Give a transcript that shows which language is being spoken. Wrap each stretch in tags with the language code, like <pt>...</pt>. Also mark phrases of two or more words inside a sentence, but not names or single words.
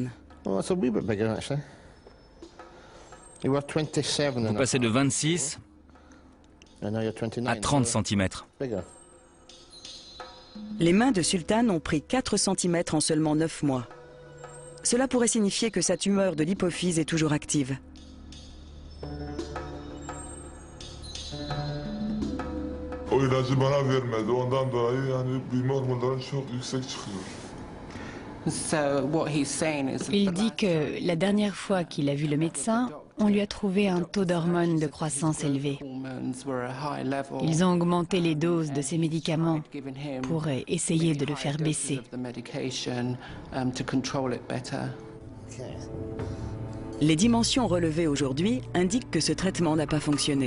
<fr>Vous passez de 26 à 30 cm. Les mains de Sultan ont pris 4 cm en seulement 9 mois. Cela pourrait signifier que sa tumeur de l'hypophyse est toujours active.</fr> <tr>O ilacı bana vermedi. Ondan dolayı yani büyüme hormonları çok yüksek çıkıyor.</tr> <fr>Il dit que la dernière fois qu'il a vu le médecin, on lui a trouvé un taux d'hormones de croissance élevé. Ils ont augmenté les doses de ces médicaments pour essayer de le faire baisser. Les dimensions relevées aujourd'hui indiquent que ce traitement n'a pas fonctionné.</fr>